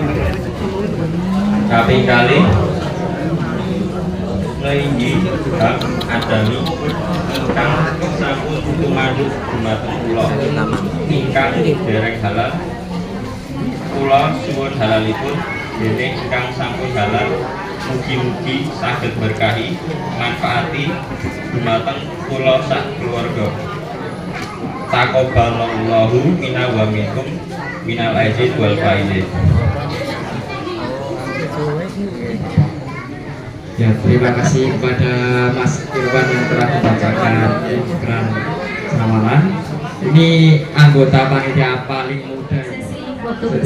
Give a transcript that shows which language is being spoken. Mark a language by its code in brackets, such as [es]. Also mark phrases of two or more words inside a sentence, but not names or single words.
[jv] Kaping kalih mlinggi hak adami ingkang sampun tumanduk dumateng kula ingkang dereng halal kula suwun halalipun dene ingkang sampun halal mugi-mugi saged berkahi manfaati dumateng kula sak keluarga. [ar] تقبل الله منا ومنكم من العائدين والفائزين. [id] Ya, terima kasih kepada Mas Irwan yang telah membacakan ikrar samaran. Ini anggota panitia paling muda. Sesi foto Jadi